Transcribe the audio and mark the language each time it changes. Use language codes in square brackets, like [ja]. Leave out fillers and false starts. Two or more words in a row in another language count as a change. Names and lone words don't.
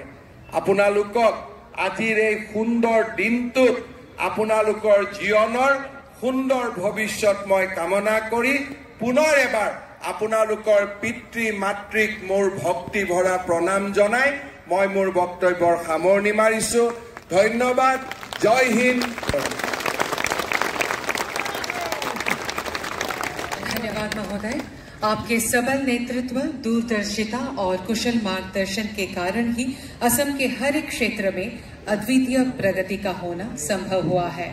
[as] আপোনালোকক আজিৰ এই সুন্দৰ দিনটোত আপোনালোকৰ জীৱনৰ সুন্দৰ ভৱিষ্যত মই কামনা কৰি পুনৰ এবাৰ আপোনালোকৰ পিতৃ মাতৃক মোৰ ভক্তি ভৰা প্ৰণাম জনাই মই মোৰ বক্তব্যৰ সামৰণি মাৰিছো। ধন্যবাদ। জয় হিন্দ। [hi] धन्यवाद महोदय। आपके सबल नेतृत्व, दूरदर्शिता और कुशल मार्गदर्शन के कारण ही असम के हर एक क्षेत्र में अद्वितीय प्रगति का होना संभव हुआ है।